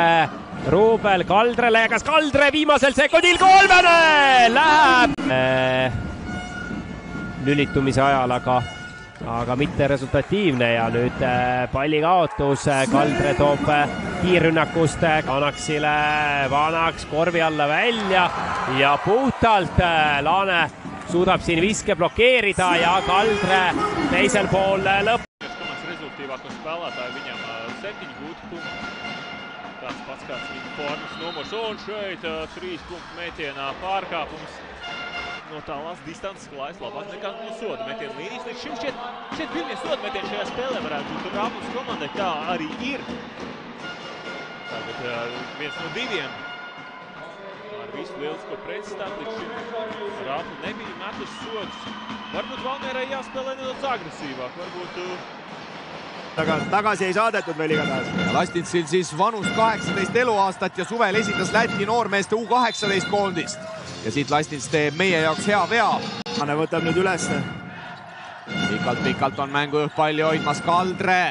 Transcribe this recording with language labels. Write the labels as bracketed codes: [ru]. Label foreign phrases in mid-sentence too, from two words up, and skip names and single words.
[et] Ruubel Kaldrele ja kas Kaldre viimasel sekundil kolmene läheb lülitumise ajal, aga mitte resultatiivne ja nüüd palli kaotus. Kaldre toob kiirrünnakust Vanaksile, Vanaks korvi alla välja ja puhtalt Laane suudab siin viske blokeerida ja Kaldre teisel pool lõpp. [lv] Rezultīvāko spēlētāju viņam 7 gūti punkti. Tāds pats kāds viņa formas numurs un šeit 3 punktu metienā pārkāpums. No tālās distances klājas labāk nekā no soda metiena līnijas. Līdz šim šķiet pirmie soda metieni šajā spēlē varētu būt Raplas komandai. Tā arī ir. Tagad viens no diviem. Ar visu lielisko pretstāvu līdz šim Rapla nebija metus sodus. Varbūt Valmierai jāspēlē nedaudz agresīvāk. Varbūt [et] tagasi ei saadetud veel igatahes. Lastitsil siis vanus 18 eluaastat ja suvel esitas Läti noormeeste U18 koondist. Ja siit Lastits teeb meie jaoks hea vea. Anne võtab nüüd ülesse. Pikalt on mängujuht palli hoidmas Kaldre.